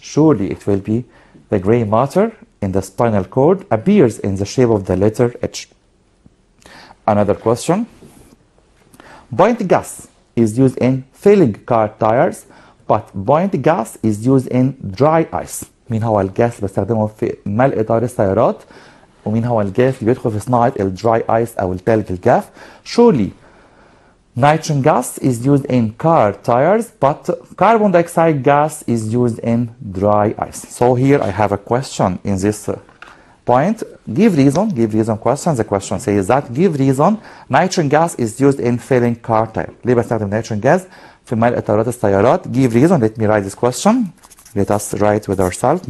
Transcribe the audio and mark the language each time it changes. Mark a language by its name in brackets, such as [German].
[English] Surely it will be the gray matter in the spinal cord appears in the shape of the letter H. Another question. Point gas is used in filling car tires, but point gas is used in dry ice. [Arabic] مين هو الجاس اللي بستخدمه في ملء طائر السيارات؟ ومين هو الجاس اللي بيدخل في صناعة الدراي ايس أو الثلج الجاف؟ [English] Surely nitrogen gas is used in car tires, but carbon dioxide gas is used in dry ice. So here I have a question in this point. Give reason question. The question says that give reason nitrogen gas is used in filling car tire. [Arabic] ليه بستخدم nitrogen gas في ملء طائرات السيارات؟ [English] Give reason. Let me write this question. Let us write with ourselves.